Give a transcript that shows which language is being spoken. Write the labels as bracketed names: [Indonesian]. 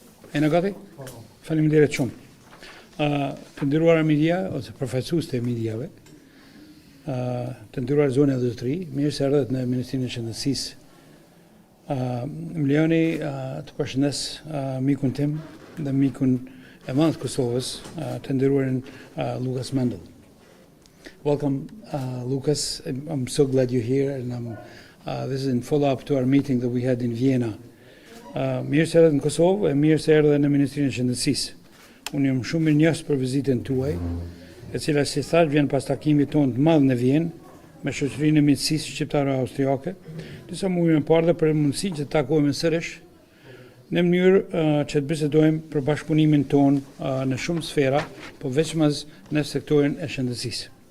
[Albanian] E në gati? Faleminderit shumë. Të nderuara media, ose përfaqësues të mediave, të nderuar zonë e industri, mirë se erdhët në Ministrinë e Shëndetësisë. Më lejoni të përshëndes mikun tim dhe mikun e madh të Kosovës, të nderuarin Lucas Mandl. [English] Welcome, Lucas. I'm so glad you're here, and this is in follow-up to our meeting that we had in Vienna. [Albanian] Mirë se erdhët në Kosovë, e mirë se erdhët në Ministrinë e Shëndetësisë. Unë jam shumë mirënjohës për vizitën tuaj, e cila si thash vjen pas takimit tonë të madh në Vjenë me shoqërinë e miqësisë shqiptare austriake, disa muaj më parë dhe për mundësinë që të takohemi sërish në mënyrë që të bisedojmë për bashkëpunimin tonë në shumë sfera, po veçmas në sektorin e shëndetësisë.